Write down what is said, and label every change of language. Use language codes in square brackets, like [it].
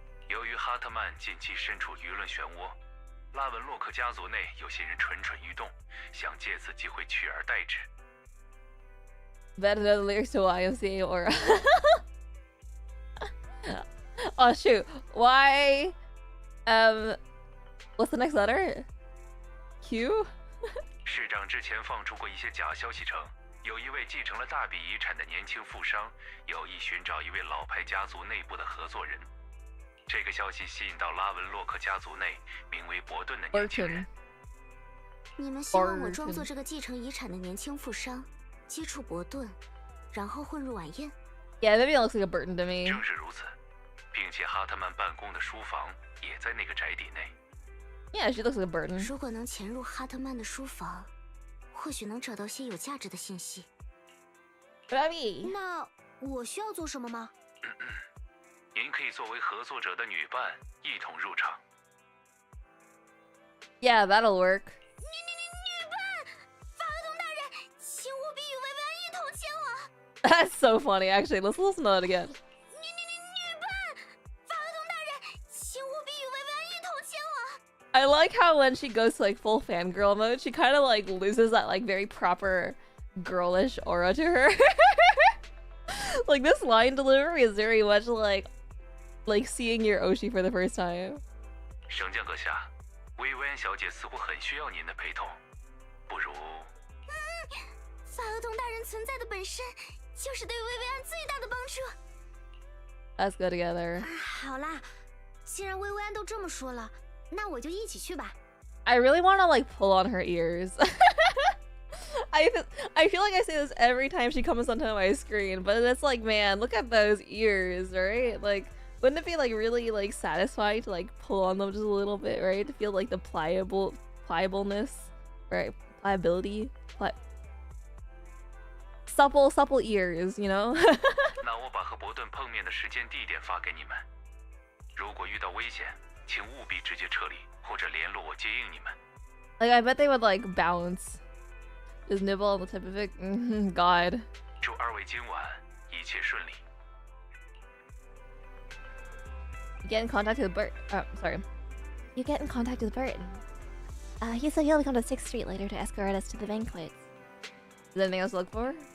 [zh] 由于哈特曼近期身处舆论漩涡，拉文洛克家族内有些人蠢蠢欲动，想借此机会取而代之。 [en] Better know the lyrics to YMCA or oh shoot, why what's the next letter? Q? [zh] 市长之前放出过一些假消息称，有一位继承了大笔遗产的年轻富商有意寻找一位老牌家族内部的合作人。这个消息吸引到拉文洛克家族内名为伯顿的年轻人。你们希望我装作这个继承遗产的年轻富商，接触伯顿，然后混入晚宴？ [en] Yeah, maybe it looks like a Burton to me. [zh] 正是如此，并且哈特曼办公的书房也在那个宅邸内。 [en] Yeah, she looks like a Burton. [zh] 如果能潜入哈特曼的书房，或许能找到些有价值的信息。 [en] Baby. [zh] 那我需要做什么吗？您可以作为合作者的女伴一同入场。 [en] Yeah, that'll work. [zh] 女伴，法东大人，请务必与薇薇安一同前往。 [en] That's so funny, actually. Let's listen to that again. [zh] 女伴，法东大人，请务必与薇薇安一同前往。 [en] I like how when she goes to like full fangirl mode, she kind of like loses that like very proper girlish aura to her. Like this line delivery is very much like seeing your Oshi for the first time. [zh] 升降阁下，薇薇安小姐似乎很需要您的陪同，不如…… 法厄同大人存在的本身就是对薇薇安最大的帮助。 [en] Let's go together. [zh] 好啦，既然薇薇安都这么说了，那我就一起去吧。 [en] I really want to like pull on her ears. I feel like I say this every time she comes onto my screen, but it's like, man, look at those ears, right? Like, wouldn't it be like really like satisfying to like pull on them just a little bit, right? To feel like the pliableness, right? Pliability, supple ears, you know? [zh] 那我把和伯顿碰面的时间地点发给你们。如果遇到危险，请务必直接撤离，或者联络我接应你们。 [en] Like I bet they would like bounce, just nibble on the tip of it. God. [zh] 祝二位今晚一切顺利。 [en] Get in contact with Bert. Oh, sorry. You get in contact with Bert. He said he'll come to 6th Street later to escort us to the banquet. Is there anything else to look for?